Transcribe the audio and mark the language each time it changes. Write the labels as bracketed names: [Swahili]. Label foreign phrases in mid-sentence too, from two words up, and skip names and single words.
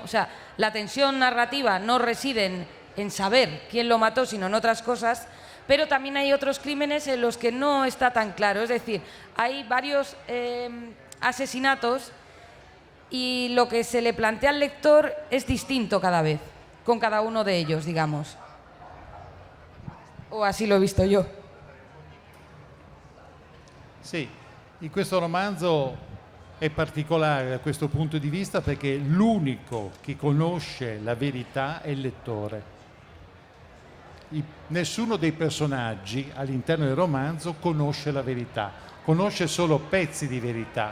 [Spanish] O sea, la tensión narrativa no reside en saber quién lo mató, sino en otras cosas, pero también hay otros crímenes en los que no está tan claro. Es decir, hay varios asesinatos y lo que se le plantea al lector es distinto cada vez, con cada uno de ellos, digamos. O así lo he visto yo. [Italian] Sì, in questo romanzo è particolare da questo punto di vista, perché l'unico che conosce la verità è il lettore. Nessuno dei personaggi all'interno del romanzo conosce la verità, conosce solo pezzi di verità.